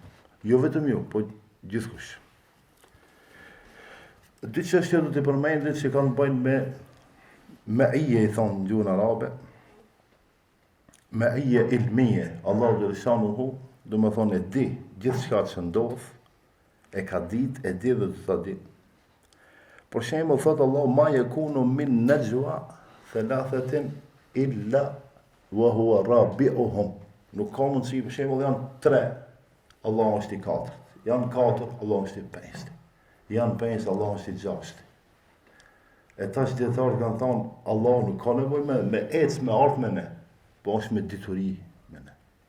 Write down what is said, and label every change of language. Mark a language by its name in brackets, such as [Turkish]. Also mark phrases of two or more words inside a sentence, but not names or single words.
[Albanian] Jo vetëm ju, po gjithkush. Dy çështje do t'i përmendit që kanë bëjnë me ije, i thonë në gjuhën arabe, me ije ilmije, Allahu dhe lishanuhu, do me thonë e di, gjithë shka që ndodhë, e ka dit, e di dhe të ta di. Por shembull thot Allah [Arabic] ما يكون من نجوى ثلاثة إلا وهو رابعهم. [Albanian] Nuk ka mundësi, për shembull janë 3, Allah është i 4. Janë 4, Allah është i 5. Janë 5, Allah është i 6. E tash djetarët kanë thonë, Allah nuk ka nevoj me ecë me ardhë me ne, po është me dituri me ne.